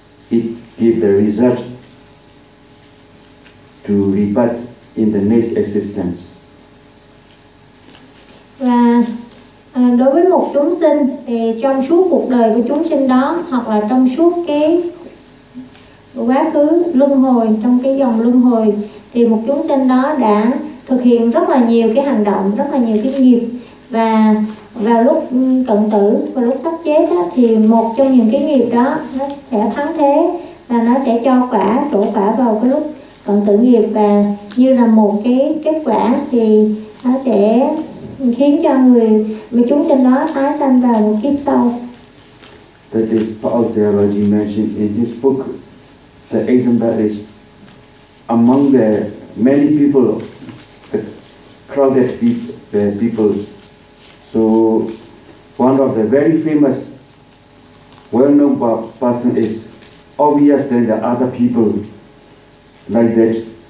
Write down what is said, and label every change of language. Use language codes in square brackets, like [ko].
[en] It give the result to rebirth in the next existence. [vi] Và đối với một chúng sinh thì trong suốt cuộc đời của chúng sinh đó, hoặc là trong suốt cái quá khứ luân hồi, trong cái dòng luân hồi, thì một chúng sinh đó đã thực hiện rất là nhiều cái hành động, rất là nhiều cái nghiệp, và vào lúc cận tử và lúc sắp chết đó, thì một trong những cái nghiệp đó nó sẽ thắng thế và nó sẽ cho quả, trổ quả vào cái lúc cận tử nghiệp, và như là một cái kết quả thì nó sẽ khiến cho người một chúng sinh đó tái sanh vào một kiếp sau. [en] That is Paul Theology mentioned in his book. The example is among the many people, the crowded people, so one of the very famous, well-known person is obvious than the other people like that.